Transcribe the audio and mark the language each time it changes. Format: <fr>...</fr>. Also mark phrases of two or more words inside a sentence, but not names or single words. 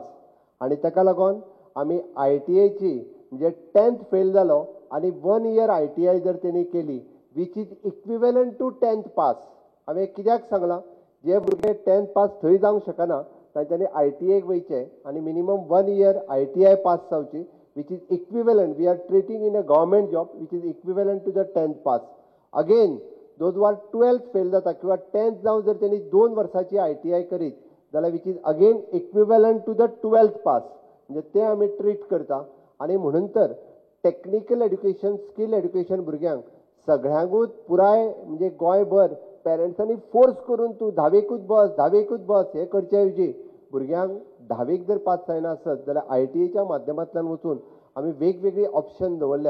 <kok>आणि ताका लागून आमी ITIची म्हणजे 10th फेल जालो आणि 1 year ITI जर तेणी केली</kok> <en>which is equivalent to 10th pass.</en> <kok>हांवें कित्याक सांगलां, जे भुरगे 10th पास थंय जावंक शकना तांच्यांनी ITIक वयचें आणि मिनिमम 1 year ITI पास जावची,</kok> <en>which is equivalent. We are treating in a government job which is equivalent to the 10th pass. Again, those who are 12th fail</en> <kok>जाता किंवा 10th जावन जर त्यांनी 2 वर्साची ITI करीत जाल्यार</kok> <en>which is again equivalent to the 12th pass.</en> <kok>म्हणजे ते आमी ट्रीट करता. आणि म्हणून तर</kok> <en>technical education, skill education</en> <kok>भुरग्यांक सगळ्यांकूच पुराय म्हणजे गोंयभर पेरंट्सांनी फोर्स करून तूं 10वीकूच बस हे करचे ऐवजी भुरग्यांक 10वीक जर पास जायना आसत जाल्यार ITIच्या माध्यमांतल्यान वचून आमी वेगवेगळी ऑप्शन दवरल्या.</kok>